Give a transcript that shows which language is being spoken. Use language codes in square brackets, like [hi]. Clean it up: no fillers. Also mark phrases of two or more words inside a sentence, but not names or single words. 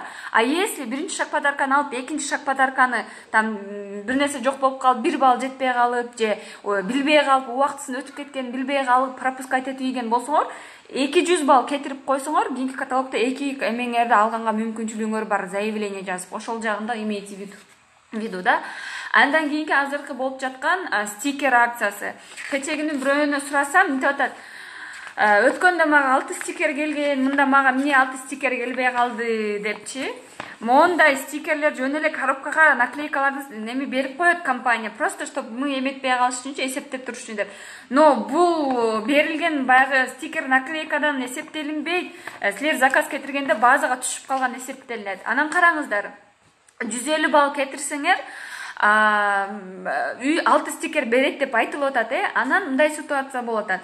[ky] А если биринчи шаг подарканы алып, экинчи шаг подарканы там бир нерсе жок болуп калып, 1 балл жетпей калып, же билбей калып, убактысын өтүп кеткенин билбей калып, пропускать этип ийген болсоңор, 200 балл кетирип койсоңор, кийинки каталогдо 2 эмеңерди алганга мүмкүнчүлүгүңөр бар, заявление жазып, ошол жагында [ru] имейте в виду [ky] да. Андан кийинки азыркы болуп жаткан стикер акциясы. Кечегини бирөөнө сурасам, мынтип атат. Өткөндө мага 6 стикер келген, мында мага эмне 6 стикер келбей калды депчи. Мондай стикерлер жөн эле коробкага наклейкаларды неме берип коет компания, [ru] просто чтобы мы [ky] эметпей калыш үчүн, эсептеп туруш үчүн деп. Но бул берилген баягы стикер наклейкадан эсептелинбейт. Силер заказ кетиргенде базага түшүп калган эсептелинет. Анан караңыздар. 150 балл кетирсеңер, 6 стикер берет деп айтылып атат, анан мындай ситуация болуп атат.